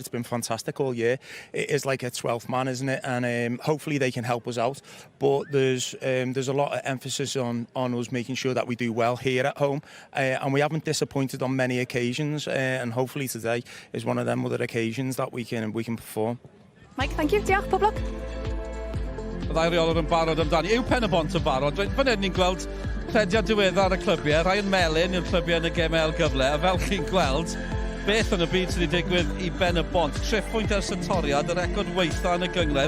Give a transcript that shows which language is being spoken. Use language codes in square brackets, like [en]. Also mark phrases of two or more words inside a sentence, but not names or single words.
[en] It's been fantastic all year. It is like a 12th man, isn't it? And hopefully they can help us out. But there's a lot of emphasis on us making sure that we do well here at home, and we haven't disappointed on many occasions. And hopefully today is one of them other occasions that we can perform. Mike, thank you. [cy] Diolch, pob lwc. Y ddau reolwr yn barod amdani. Yw Pen-y-bont yn barod? Fan hyn ni'n gweld plediad diweddar y clybiau. Ryan Melyn yw'r clybiau yn y gemau gyfle. A fel chi'n gweld, beth yn y byd sydd wedi digwydd i Pen-y-bont. 3 pwynt ers y toriad, y record weitha yn y gyngred.